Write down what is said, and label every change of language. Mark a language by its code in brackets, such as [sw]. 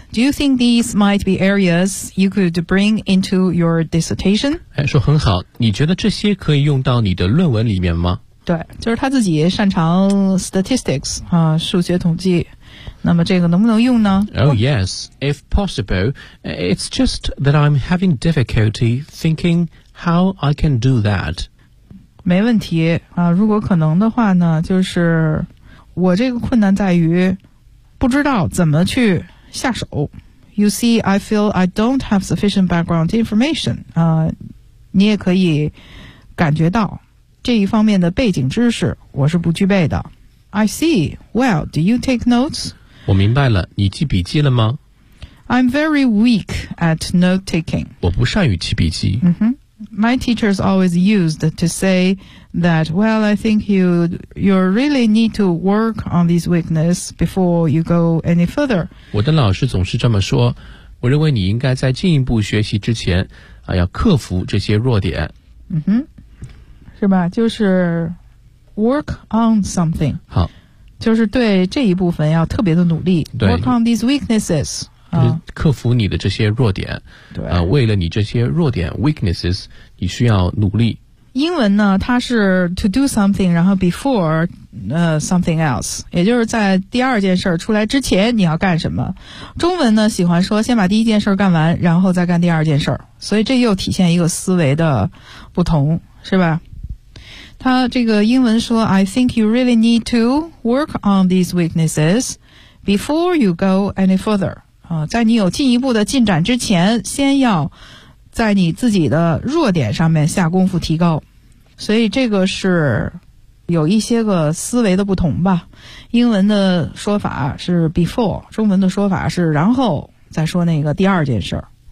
[en] Do you think these might be areas you could bring into your dissertation? [zh] 哎，说很好，你觉得这些可以用到你的论文里面吗？对，就是他自己擅长 statistics 啊，数学统计。那么这个能不能用呢？ [en] Oh yes, if possible. It's just that I'm having difficulty thinking how I can do that. [zh] 没问题啊，如果可能的话呢，就是我这个困难在于不知道怎么去下手。 [en] You see, I feel I don't have sufficient background information. [zh] 啊，你也可以感觉到这一方面的背景知识我是不具备的。 [en] I see. Well, do you take notes? [zh] 我明白了，你记笔记了吗？ [en] I'm very weak at note taking. [zh] 我不善于记笔记。 [en] My teachers always used to say that, well, I think you really need to work on this weakness before you go any further. [zh] 我的老师总是这么说，我认为你应该在进一步学习之前啊，要克服这些弱点。是吧，就是 [en] Work on something. [zh] 好，就是对这一部分要特别的努力。对， [en] Work on these weaknesses. [zh] 克服你的这些弱点。对，为了你这些弱点 weaknesses, 你需要努力。英文呢，它是 [en] to do something, [zh] 然后 [en] before something else, [zh] 也就是在第二件事出来之前你要干什么。中文呢，喜欢说先把第一件事干完，然后再干第二件事，所以这又体现一个思维的不同，是吧？他这个英文说 [en] I think you really need to work on these weaknesses before you go any further. [zh] 在你有进一步的进展之前，先要在你自己的弱点上面下功夫提高。所以这个是有一些个思维的不同吧。英文的说法是 before, 中文的说法是然后再说那个第二件事。